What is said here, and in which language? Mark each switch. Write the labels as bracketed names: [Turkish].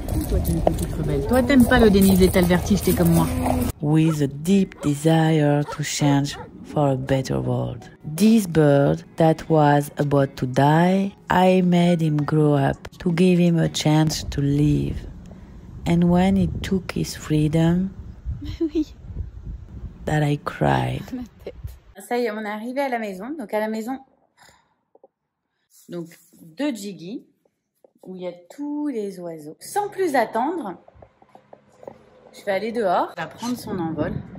[French] Toi, t'es une petite rebelle. Toi, t'aimes pas le dénivelé, t'as le vertige, t'es comme moi. [English] With a deep desire to change for a better world. This bird that was about to die, I made him grow up to give him a chance to live. And when he took his freedom, that I cried. [French] Ça y est, on est arrivé à la maison. Donc à la maison, donc de Jiggy, où il y a tous les oiseaux. Sans plus attendre, je vais aller dehors. Il va prendre son envol.